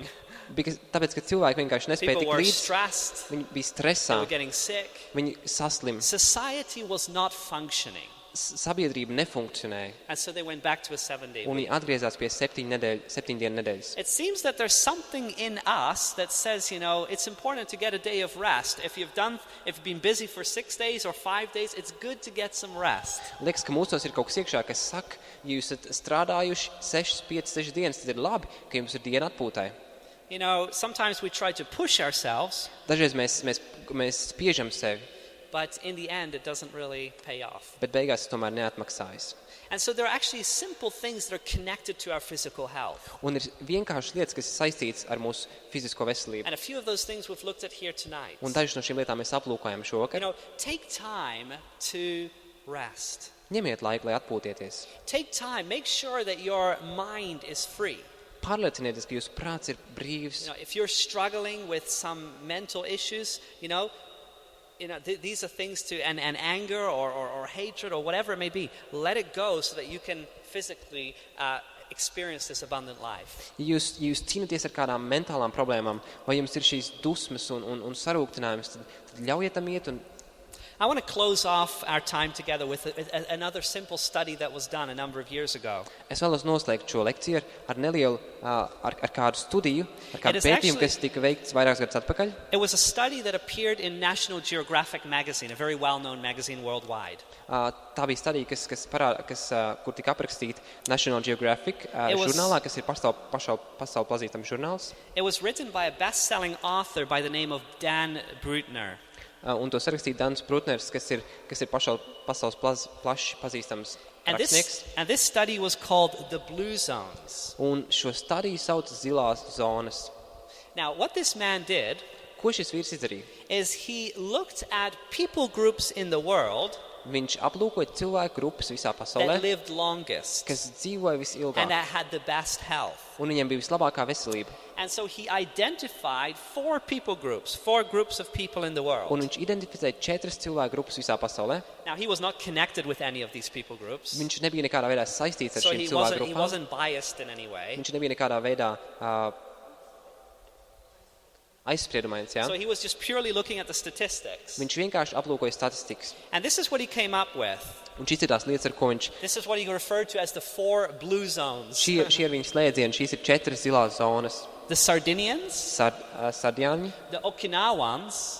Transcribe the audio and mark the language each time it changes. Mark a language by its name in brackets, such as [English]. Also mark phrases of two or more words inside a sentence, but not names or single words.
[Latvian] Tāpēc, ka cilvēki vienkārši nespēja [English] People [Latvian] tik [English] were [Latvian] līdz, [English] stressed. [Latvian] viņi bija [English] They [Latvian] stresā, [English] were getting sick. [Latvian] viņi saslim, [English] Society was not functioning. [Latvian] sabiedrība nefunkcionēja, [English] And so they went back to a 7-day [Latvian] un [English] week. [Latvian] viņi atgriezās pie 7 dienu nedēļas. [English] It seems that there's something in us that says, you know, it's important to get a day of rest. If you've been busy for 6 days or 5 days, it's good to get some rest. [Latvian] Liekas, ka mūsos ir kaut kas iekšā, kas saka, ja jūs esat strādājuši 6 dienas, tad ir labi, ka jums ir diena atpūtai. [English] You know, sometimes we try to push ourselves, [Latvian] Dažreiz mēs spiežam sevi, [English] but in the end, it doesn't really pay off. [Latvian] bet beigās tas tomēr neatmaksājas. [English] And so there are actually simple things that are connected to our physical health. [Latvian] Un ir vienkārši lietas, kas ir saistītas ar mūsu fizisko veselību. [English] And a few of those things we've looked at here tonight. [Latvian] Un dažas no šīm lietām mēs aplūkojam [English] You [Latvian] šovakar. [English] know, take time to rest. [Latvian] Ņemiet laiku, lai atpūtieties. [English] Take time, make sure that your mind is free. [Latvian] Pārliecinieties, ka jūsu prāts ir brīvs. [English] You know, if you're struggling with some mental issues, these are things to, and anger or hatred or whatever it may be, let it go so that you can physically experience this abundant life. [Latvian] Ja jūs cīnaties ar kādām mentālām problēmām, vai jums ir šīs dusmas un sarūktinājums, tad ļaujiet tam iet. Un [English] I want to close off our time together with another simple study that was done a number of years ago. [Latvian] es vēlos noslēgt šo lekciju ar nelielu, ar kādu studiju, ar kādu [English] It is [Latvian] pētījumu, [English] actually- [Latvian] kas tika veikts vairākus gadus atpakaļ. [English] It was a study that appeared in National Geographic magazine, a very well-known magazine worldwide. [Latvian] Tā bija stadija, kur tika aprakstīta National Geographic [English] was- [Latvian] žurnālā, kas ir pasauli pazīstams žurnāls. [English] It was written by a best-selling author by the name of Dan Brutner. [Latvian] Un to sarakstīja Dans Brutners, kas ir pasaules plaši pazīstams rakstnieks. [English] And this study was called The Blue Zones. [Latvian] Un šo stadiju sauc zilās zonas. [English] Now, what this man did [Latvian] Ko šis vīrs izdarīja? [English] is he looked at people groups in the world [Latvian] viņš aplūkoja cilvēku grupas visā pasaulē, [English] that lived longest, [Latvian] kas dzīvoja [English] and [Latvian] visilgāk, [English] that had the best health. [Latvian] un viņiem bija vislabākā veselība. [English] And so he identified 4 people groups, 4 groups of people in the world. [Latvian] Un viņš identificēja 4 cilvēku grupas visā pasaulē. [English] Now, he was not connected with any of these people groups, [Latvian] Viņš nebija nekādā veidā saistīts ar [English] so [Latvian] šīm [English] he [Latvian] cilvēku grupām. [English] wasn't biased in any way. [Latvian] Viņš nebija nekādā veidā aizspriedumains, jā. [English] So he was just purely looking at the statistics. [Latvian] Viņš vienkārši aplūkoja statistikas. [English] And this is what he came up with. [Latvian] Un šīs ir tās lietas, ar ko viņš... [English] This is what he referred to as the 4 blue zones. [Latvian] Šie ir viņa slēdzieni, šīs ir 4 zilās zonas. [English] The Sardinians, [Latvian] Sardjāņi, [English] the Okinawans,